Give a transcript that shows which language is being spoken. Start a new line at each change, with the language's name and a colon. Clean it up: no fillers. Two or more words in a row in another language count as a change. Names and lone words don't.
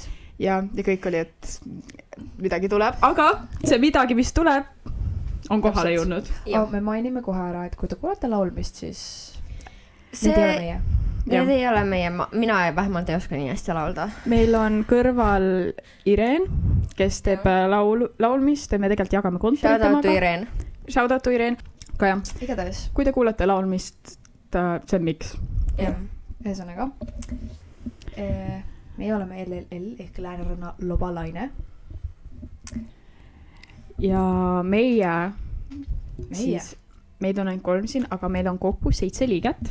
Estonian: Ja kõik oli, et midagi tuleb, aga see midagi, mis tuleb, on kohale jõudnud. Me mainime kohe ära, et kui te kuulete laulmist, siis need ei ole meie. Need ei ole meie, mina vähemalt ei oska nii hästi laulda. Meil on kõrval Ireen, kes teeb laulmist ja me tegelikult jagame kontorit temaga.
English: Shout out to Ireen.
Estonian: Ka jah, igatahes. Kui te kuulete laulmist, see on miks. Ühesõnaga, meie oleme LLL ehk Lääneranna lobalaine. Ja meie. Siis, meid on ainult 3 siin, aga meil on kokku 7 liiget.